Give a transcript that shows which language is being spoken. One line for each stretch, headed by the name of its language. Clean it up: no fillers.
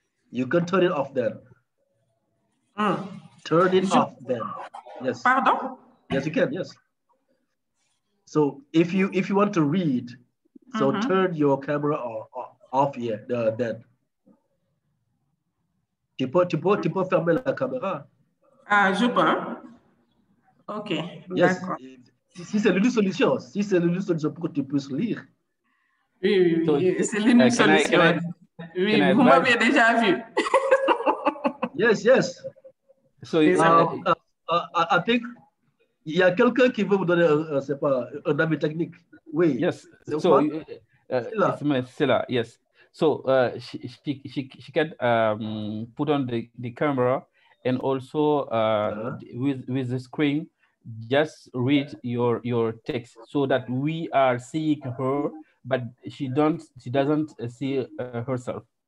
English: You can turn it off then. Turn it off then. Yes. Pardon? Yes, you can. Yes. So if you want to read, so turn your camera off here. Then.
French: Tu peux fermer la caméra. Ah, je peux. Ok.
English: Yes.
French: Si c'est l'unique solution, pour que tu puisses lire. Oui, c'est l'unique solution. Oui, vous m'avez déjà vu.
English: Yes. So I think
French: il y a quelqu'un qui veut vous donner un avis technique. Oui.
English: Yes. So it's Silla. Yes. So she can put on the camera and also with the screen, just read your text so that we are seeing her, but she doesn't see herself.